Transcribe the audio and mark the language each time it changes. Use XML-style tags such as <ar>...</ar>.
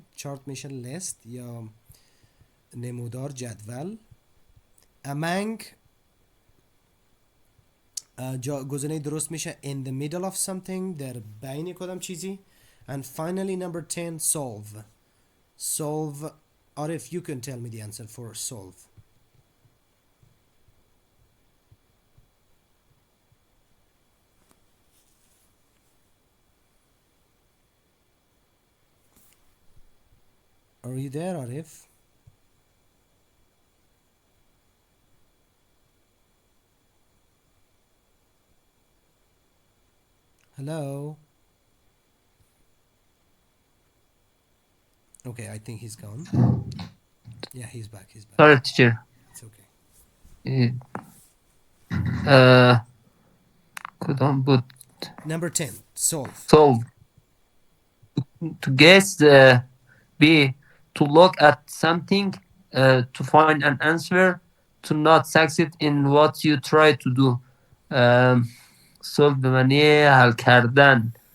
<fa>Chart میشه list یا نمودار، جدول. Among گزینه درست میشه in the middle of something، در بین کدام چیزی.</fa> <en>And finally number 10, solve. Solve. Arif, you can tell me the answer for solve. Are you there, Arif? Hello? Okay, I think he's gone. Yeah, he's back. Sorry, teacher. It's okay.</en> <fa>کدام بود؟</fa> <en>Number 10, solve. Solve. To guess, B. To look at something, to find an answer, to not succeed in what you try to do.</en> <fa>Solve به معنی حل کردن.</fa>